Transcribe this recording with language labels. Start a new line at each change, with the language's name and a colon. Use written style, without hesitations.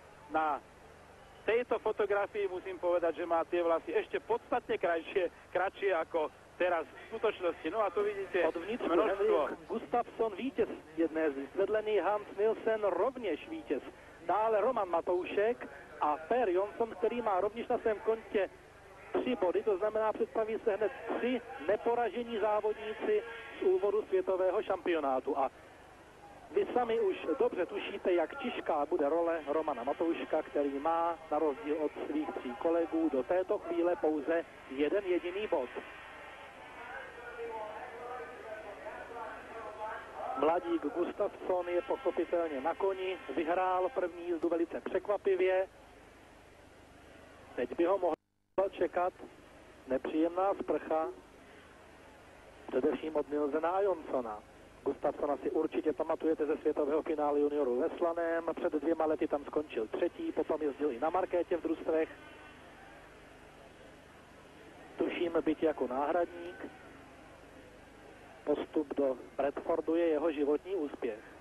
Slovak: Na tejto fotografii musím povedať, že má tie vlasy ešte podstatne kratšie ako teraz v skutočnosti. No a tu vidíte
Czech: Od vnitřku
Slovak: množstvo.
Czech: Henrik Gustafsson vítěz jedné z vedlený, Hans Nielsen rovněž vítěz. Dále Roman Matoušek a Per Jonsson, který má rovněž na svém kontě 3 body, to znamená, představí se hned 3 neporažení závodníci z úvodu světového šampionátu. A vy sami už dobře tušíte, jak těžká bude role Romana Matouška, který má na rozdíl od svých 3 kolegů do této chvíle pouze jeden jediný bod. Mladík Gustafsson je pochopitelně na koni, vyhrál první jízdu velice překvapivě. Teď by ho mohla čekat nepříjemná sprcha, především od Nielsena a Jonssona. Gustafssona si určitě pamatujete ze světového finále juniorů ve Slaném. Před 2 lety tam skončil 3., potom jezdil i na markétě v družstvech. Tuším byť jako náhradník. Postup do Bradfordu je jeho životní úspěch.